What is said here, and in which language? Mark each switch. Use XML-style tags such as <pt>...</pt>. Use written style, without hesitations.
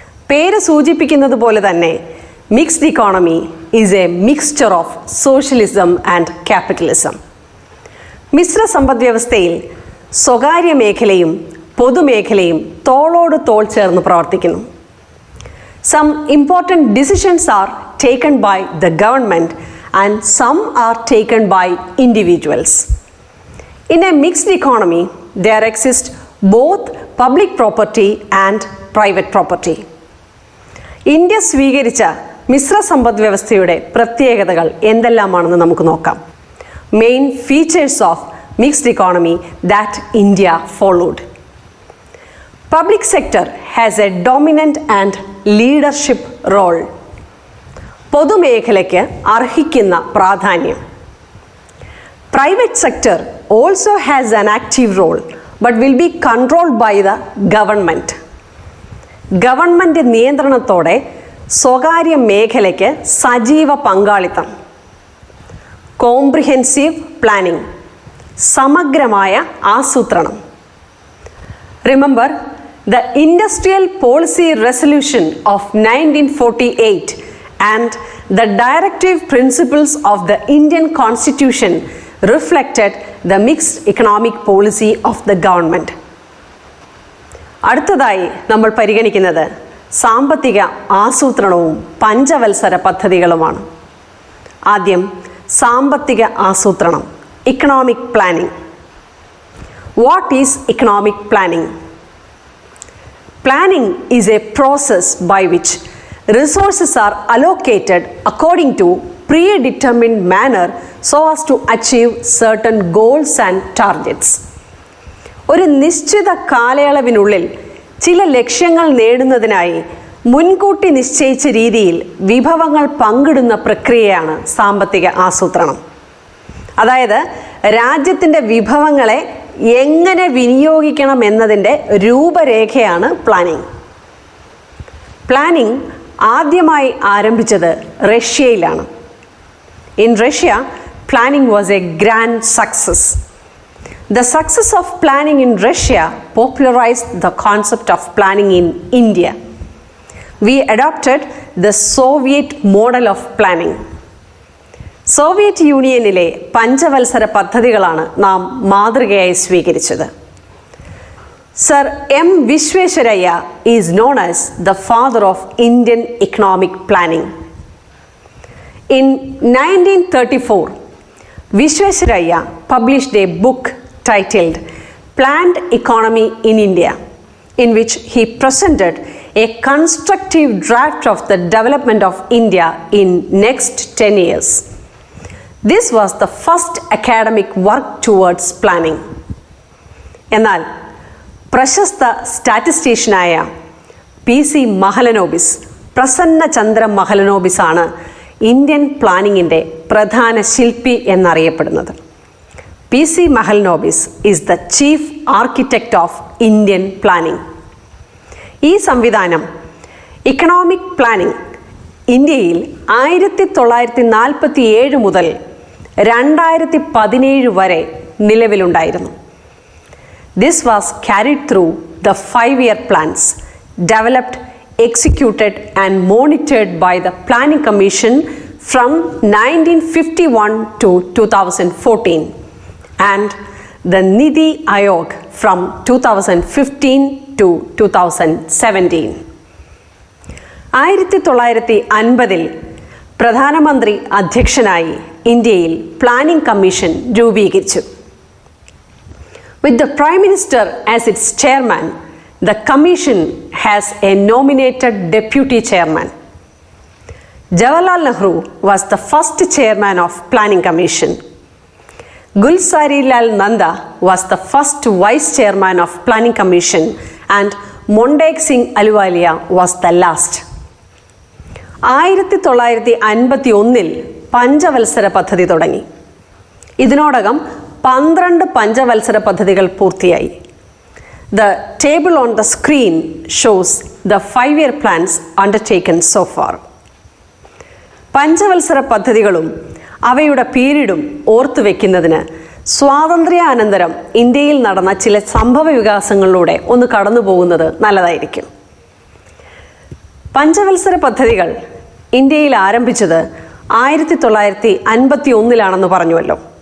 <ml>പേര് സൂചിപ്പിക്കുന്നത് പോലെ തന്നെ</ml> <en>Mixed economy is a mixture of socialism and capitalism.</en> <ml>Mishra സമ്പദ് വ്യവസ്ഥയിൽ സ്വകാര്യ മേഖലയും പൊതുമേഖലയും തോളോട് തോൾ ചേർന്ന് പ്രവർത്തിക്കുന്നു.</ml> <en>Some important decisions are taken by the government and some are taken by individuals. In a mixed economy, there exist both public property and private property.</en> <ml>India സ്വീകരിച്ച മിശ്ര സമ്പദ് വ്യവസ്ഥയുടെ പ്രത്യേകതകൾ എന്തെല്ലാമാണെന്ന് നമുക്ക് നോക്കാം.</ml> <en>Main features of mixed economy that India followed. Public sector has a dominant and leadership role.</en> <ml>പൊതുമേഖലയ്ക്ക് അർഹിക്കുന്ന പ്രാധാന്യം.</ml> <en>Private sector also has an active role but will be controlled by the government.</en> <ml>Government നിയന്ത്രണത്തോടെ സ്വകാര്യ മേഖലയ്ക്ക് സജീവ പങ്കാളിത്തം.</ml> <en>comprehensive planning,</en> <ml>സമഗ്രമായ ആസൂത്രണം.</ml> <en>Remember, the Industrial Policy Resolution of 1948 and the Directive Principles of the Indian Constitution reflected the mixed economic policy of the government.</en> <ml>അടുത്തതായി നമ്മൾ പരിഗണിക്കുന്നത് സാമ്പത്തിക ആസൂത്രണവും പഞ്ചവത്സര പദ്ധതികളുമാണ്. ആദ്യം സാമ്പത്തിക ആസൂത്രണം, economic planning.</ml> <en>What is economic planning? Planning is a process by which resources are allocated according to predetermined manner so as to achieve certain goals and targets.</en> <ml>ഒരു നിശ്ചിത കാലയളവിനുള്ളിൽ ചില ലക്ഷ്യങ്ങൾ നേടുന്നതിനായി മുൻകൂട്ടി നിശ്ചയിച്ച രീതിയിൽ വിഭവങ്ങൾ പങ്കിടുന്ന പ്രക്രിയയാണ് സാമ്പത്തിക ആസൂത്രണം. അതായത് രാജ്യത്തിൻ്റെ വിഭവങ്ങളെ എങ്ങനെ വിനിയോഗിക്കണം എന്നതിൻ്റെ രൂപരേഖയാണ് പ്ലാനിംഗ്. പ്ലാനിംഗ് ആദ്യമായി ആരംഭിച്ചത് റഷ്യയിലാണ്.</ml> <en>In Russia, planning was a grand success. The success of planning in Russia popularized the concept of planning in India. We adopted the Soviet model of planning.</en> <ml>Soviet യൂണിയനിലെ പഞ്ചവത്സര പദ്ധതികളാണ് നാം മാതൃകയായി സ്വീകരിച്ചത്.</ml> <en>Sir M Visvesvaraya is known as the father of Indian economic planning. In 1934, Visvesvaraya published a book titled Planned Economy in India, in which he presented a constructive draft of the development of India in next 10 years. This was the first academic work towards planning.</en> <ml>എന്നാൽ പ്രശസ്ത സ്റ്റാറ്റിസ്റ്റീഷ്യനായ PC Mahalanobis, Prasanna Chandra Mahalanobis ആണ് Indian പ്ലാനിങ്ങിൻ്റെ പ്രധാന ശില്പി എന്നറിയപ്പെടുന്നത്.</ml> <en>PC Mahalanobis is the chief architect of Indian planning.</en> <ml>ഈ സംവിധാനം, economic planning, ഇന്ത്യയിൽ 1947 മുതൽ 2017 വരെ നിലവിലുണ്ടായിരുന്നു.</ml> <en>This was carried through the 5-year plans developed, executed and monitored by the Planning Commission from 1951 to 2014 and the NITI Aayog from 2015 to 2017.</en> <ml>1950 പ്രധാനമന്ത്രി അധ്യക്ഷനായി ഇന്ത്യയിൽ planning commission രൂപീകരിച്ചു.</ml> <en>With the Prime Minister as its chairman, the commission has a nominated deputy chairman. Jawaharlal Nehru was the first chairman of Planning Commission. Gulsarilal Nanda was the first vice chairman of Planning Commission and Montek Singh Ahluwalia was the last.</en> <ml>1951 പഞ്ചവത്സര പദ്ധതി തുടങ്ങി. ഇതിനോടകം 12 പഞ്ചവത്സര പദ്ധതികൾ പൂർത്തിയായി.</ml> <en>The table on the screen shows the 5-year plans undertaken so far.</en> <ml>പഞ്ചവത്സര പദ്ധതികളും അവയുടെ പീരീഡും ഓർത്തുവെക്കുന്നതിന് സ്വാതന്ത്ര്യാനന്തരം ഇന്ത്യയിൽ നടന്ന ചില സംഭവ വികാസങ്ങളിലൂടെ ഒന്ന് കടന്നു പോകുന്നത് നല്ലതായിരിക്കും. പഞ്ചവത്സര പദ്ധതികൾ ഇന്ത്യയിൽ ആരംഭിച്ചത് 1951 പറഞ്ഞുവല്ലോ.</ml>